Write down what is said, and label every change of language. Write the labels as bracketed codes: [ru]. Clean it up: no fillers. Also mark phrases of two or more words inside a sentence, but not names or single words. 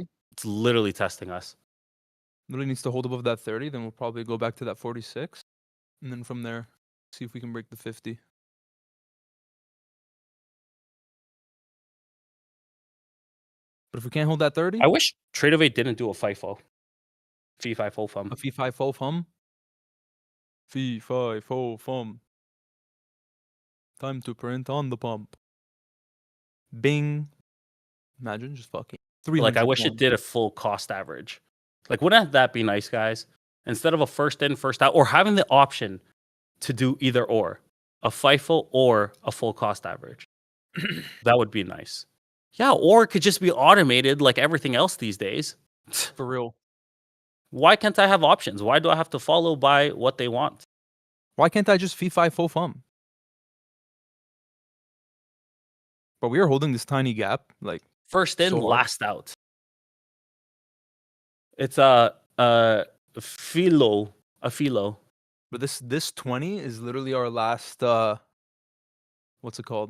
[en] It's literally testing us. Literally needs to hold above that 30, then we'll probably go back to that 46. And then from there, see if we can break the 50. But if we can't hold that 30, I wish Trade of 8 didn't do a FIFO. Fee FIFO fum. a fee 5 fo fum. Fee 5 fo fum. Time to print on the pump. Bing. Imagine just fucking 300. Like, I wish it did a full cost average. Like, wouldn't that be nice, guys? Instead of a first in, first out, or having the option to do either or, a FIFO or a full cost average. That would be nice. Yeah, or it could just be automated like everything else these days. For real. Why can't I have options? Why do I have to follow by what they want? Why can't I just fee 5 fo fum? But we are holding this tiny gap, like First in, so hard. last out. It's a philo. But this 20 is literally our last what's it called?